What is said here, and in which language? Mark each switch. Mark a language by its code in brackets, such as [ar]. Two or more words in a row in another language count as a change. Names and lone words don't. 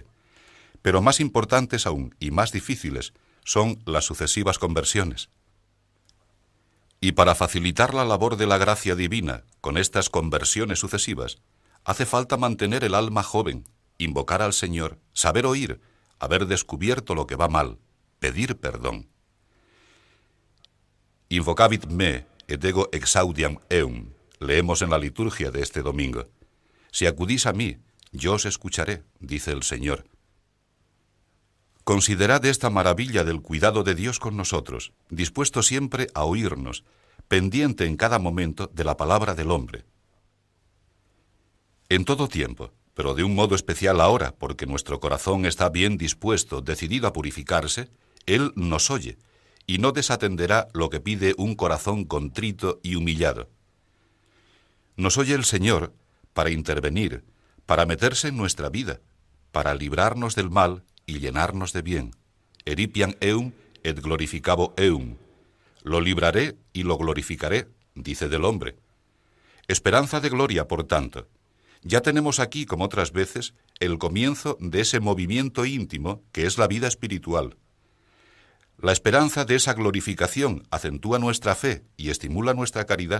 [es] Pero más importantes aún y más difíciles son las sucesivas conversiones. Y para facilitar la labor de la gracia divina con estas conversiones sucesivas, hace falta mantener el alma joven, invocar al Señor, saber oír, haber descubierto lo que va mal, pedir perdón. [la] Invocavit me et ego exaudiam eum, [es] leemos en la liturgia de este domingo. Si acudís a mí, yo os escucharé, dice el Señor. Considerad esta maravilla del cuidado de Dios con nosotros, dispuesto siempre a oírnos, pendiente en cada momento de la palabra del hombre. En todo tiempo, pero de un modo especial ahora, porque nuestro corazón está bien dispuesto, decidido a purificarse, Él nos oye, y no desatenderá lo que pide un corazón contrito y humillado. Nos oye el Señor para intervenir, para meterse en nuestra vida, para librarnos del mal y llenarnos de bien. [la] Eripiam eum et glorificabo eum. [es] Lo libraré y lo glorificaré, dice del hombre. Esperanza de gloria, por tanto. Ya tenemos aquí, como otras veces, el comienzo de ese movimiento íntimo que es la vida espiritual. La esperanza de esa glorificación acentúa nuestra fe y estimula nuestra caridad.